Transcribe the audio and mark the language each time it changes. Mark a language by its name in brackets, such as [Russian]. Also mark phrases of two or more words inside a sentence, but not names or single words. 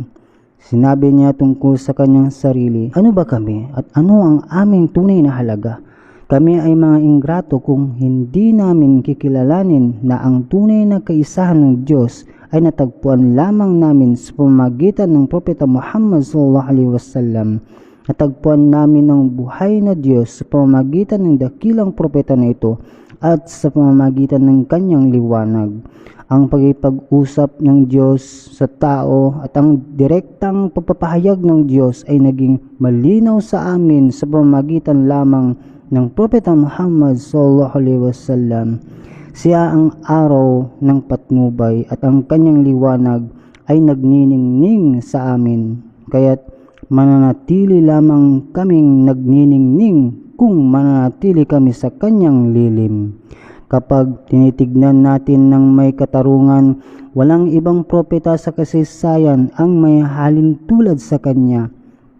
[Filipino] Sinabi niya tungkol sa kanyang sarili, ano ba kami at ano ang aming tunay na halaga? Kami ay mga ingrato kung hindi namin kikilalanin na ang tunay na kaisahan ng Diyos ay natagpuan lamang namin sa pamamagitan ng Propeta Muhammad [Arabic] صلى الله عليه وسلم. [Filipino] Natagpuan namin ang buhay na Diyos sa pamamagitan ng dakilang propeta na ito at sa pamamagitan ng kanyang liwanag. Ang pagkipag-usap ng Diyos sa tao at ang direktang pagpapahayag ng Diyos ay naging malinaw sa amin sa pamamagitan lamang ng Propeta Muhammad [Arabic] صلى الله عليه وسلم. [Filipino] Siya ang araw ng patnubay at ang kanyang liwanag ay nagniningning sa amin. Kaya't mananatili lamang kaming nagniningning kung mananatili kami sa kanyang lilim. Kapag tinitignan natin ng may katarungan, walang ibang propeta sa kasaysayan ang may halin tulad sa kanya.